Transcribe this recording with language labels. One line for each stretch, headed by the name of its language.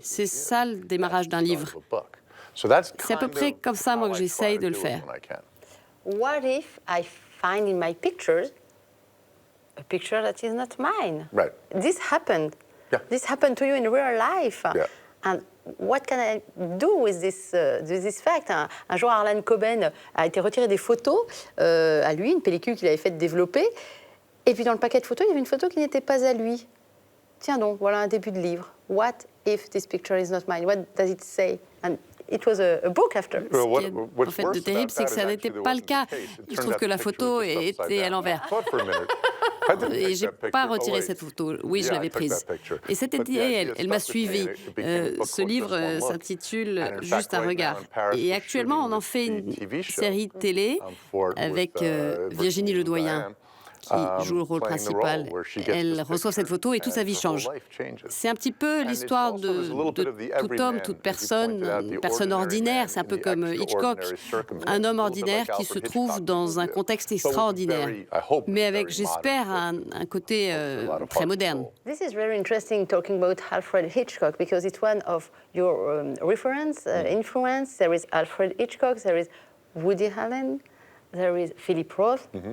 French: C'est ça le démarrage d'un livre. C'est à peu près comme ça, moi, que j'essaye de le faire.
English: what if I find in my pictures a picture that is not mine? Right. This happened. Yeah. This happened to you in real life. Yeah. And what can I do with this fact?
French: Un jour, Harlan Coben a été retiré des photos à lui, une pellicule qu'il avait faite développer. Et puis dans le paquet de photos, il y avait une photo qui n'était pas à lui. Tiens donc, voilà un début de livre.
English: What if this picture is not mine? What does it say? And it was a book after.
French: Ce qui est en fait de terrible, c'est que ça n'était pas le cas. Il se trouve que la photo était à l'envers. Et je n'ai pas retiré cette photo. Oui, je l'avais prise. Et cette idée, elle m'a suivie. Ce livre s'intitule Juste un regard. Et actuellement, on en fait une série de télé avec Virginie Ledoyen, qui joue le rôle principal. Elle reçoit cette photo et toute sa vie change. C'est un petit peu l'histoire de tout homme, toute personne, une personne ordinaire. C'est un peu comme Hitchcock, un homme ordinaire qui se trouve dans un contexte extraordinaire, mais avec, j'espère, un côté très moderne.
English: This is very interesting talking about Alfred Hitchcock because it's one of your reference, influence. There is Alfred Hitchcock, there is Woody Allen, there is Philip Roth.